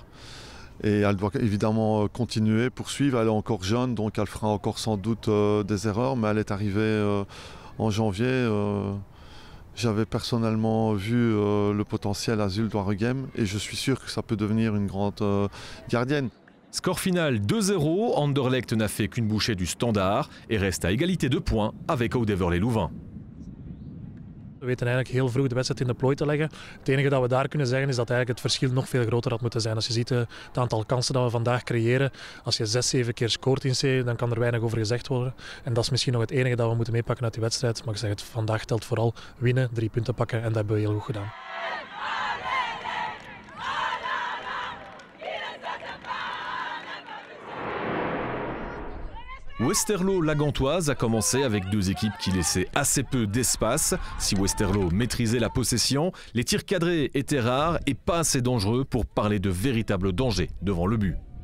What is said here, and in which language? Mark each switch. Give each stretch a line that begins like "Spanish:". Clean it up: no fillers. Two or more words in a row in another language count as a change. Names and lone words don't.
French: Et elle doit évidemment continuer, poursuivre. Elle est encore jeune, donc elle fera encore sans doute des erreurs, mais elle est arrivée en janvier. J'avais personnellement vu le potentiel à Zulte-Waregem et je suis sûr que ça peut devenir une grande gardienne. Score final 2-0, Anderlecht n'a fait qu'une bouchée du Standard et reste à égalité de points avec Oud-Heverlee Louvain.
Dutch: We weten eigenlijk heel vroeg de wedstrijd in de plooi te leggen. Het enige dat we daar kunnen zeggen is dat eigenlijk het verschil nog veel groter had moeten zijn. Als je ziet het aantal kansen dat we vandaag creëren, als je 6-7 keer scoort in C, dan kan er weinig over gezegd worden. En dat is misschien nog het enige dat we moeten meepakken uit die wedstrijd. Maar ik zeg het, vandaag telt vooral winnen, 3 punten pakken en dat hebben we heel goed gedaan.
French: Westerlo-Lagantoise a commencé avec 2 équipes qui laissaient assez peu d'espace. Si Westerlo maîtrisait la possession, les tirs cadrés étaient rares et pas assez dangereux pour parler de véritable danger devant le but.